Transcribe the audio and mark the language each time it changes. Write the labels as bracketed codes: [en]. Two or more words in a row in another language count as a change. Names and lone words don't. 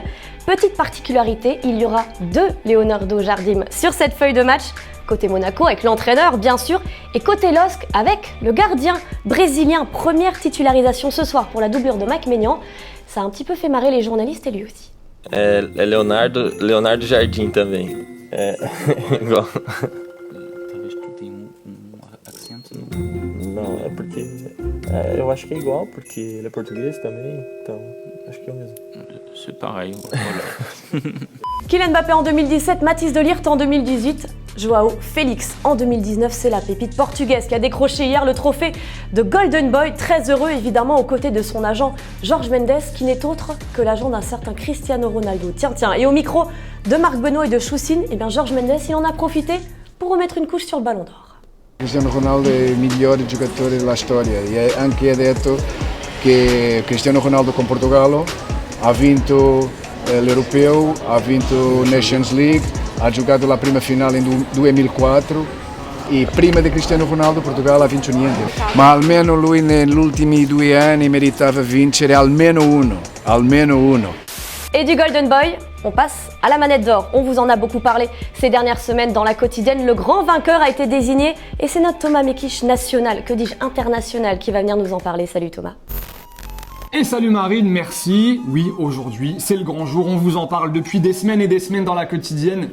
[fr] Petite particularité, il y aura 2 Leonardo Jardim sur cette feuille de match, côté Monaco avec l'entraîneur bien sûr, et côté LOSC avec le gardien brésilien. Première titularisation ce soir pour la doublure de Mike Maignan. Ça a un petit peu fait marrer les journalistes et lui aussi. [pt] Leonardo Jardim também. Igual. Não, é porque eu acho que é igual, porque ele é português também, então acho que é o mesmo. [fr] C'est pareil, voilà. Kylian Mbappé en 2017, Mathys de Ligt en 2018, Joao Félix en 2019, c'est la pépite portugaise qui a décroché hier le trophée de Golden Boy. Très heureux évidemment aux côtés de son agent Jorge Mendes qui n'est autre que l'agent d'un certain Cristiano Ronaldo. Tiens, et au micro de Marc Benoît et de Choussine, Jorge Mendes il en a profité pour remettre une couche sur le Ballon d'Or. [it] Cristiano Ronaldo è il migliore giocatore della storia e anche ha detto che Cristiano Ronaldo con Portogallo ha vinto l'Europeo, ha vinto Nations League, ha giocato la prima finale nel 2004 e prima di Cristiano Ronaldo Portogallo ha vinto niente, ma almeno lui negli ultimi 2 anni meritava vincere almeno uno. [fr] Et du Golden Boy, on passe à la manette d'or. On vous en a beaucoup parlé ces dernières semaines dans la quotidienne. Le grand vainqueur a été désigné et c'est notre Thomas Mekich national, que dis-je international, qui va venir nous en parler. Salut Thomas. Et salut Marine, merci. Oui, aujourd'hui, c'est le grand jour. On vous en parle depuis des semaines et des semaines dans la quotidienne.